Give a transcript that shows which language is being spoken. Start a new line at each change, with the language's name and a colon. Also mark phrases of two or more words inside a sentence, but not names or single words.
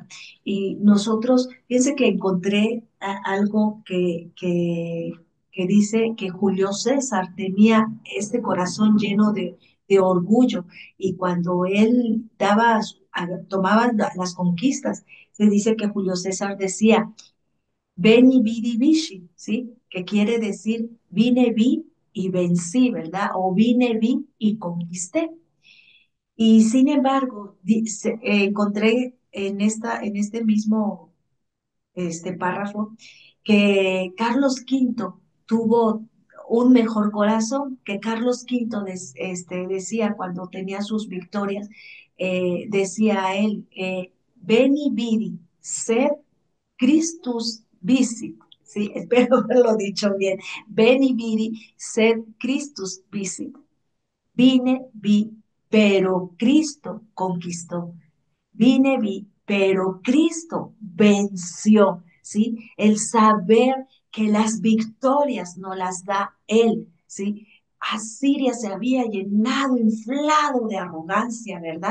Spanish: Y nosotros, fíjense que encontré algo que dice que Julio César tenía este corazón lleno de orgullo y cuando él tomaba las conquistas, se dice que Julio César decía,
Latin: Veni, vidi, vici,
Spanish: ¿sí? Que quiere decir, vine, vi y vencí, ¿verdad? O vine, vi y conquisté. Y sin embargo, encontré en este mismo párrafo que Carlos V tuvo un mejor corazón, que Carlos V decía cuando tenía sus victorias, decía a él,
Latin: Veni vidi, sed Christus visit,
Spanish: sí, espero haberlo dicho bien,
Latin: Veni vidi, sed Christus visit,
Spanish: vine, vi, pero Cristo conquistó. Vine, vi, pero Cristo venció, ¿sí? El saber que las victorias no las da Él, ¿sí? Asiria se había llenado, inflado de arrogancia, ¿verdad?